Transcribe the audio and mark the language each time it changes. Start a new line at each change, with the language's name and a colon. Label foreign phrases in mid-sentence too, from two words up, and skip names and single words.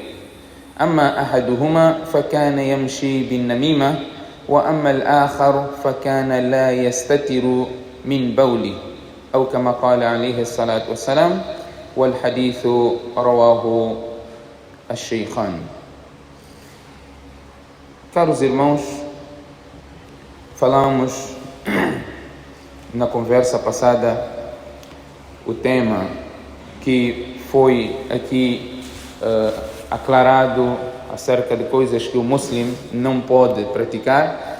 Arabic: أما أحدهما فكان يمشي بالنميمة، وأما الآخر فكان لا يستتر من بوله، أو كما قال عليه الصلاة والسلام. والحديث رواه الشيخان.
Portuguese: Caros irmãos, falamos na conversa passada o tema que foi aqui aclarado acerca de coisas que o muçulmano não pode praticar.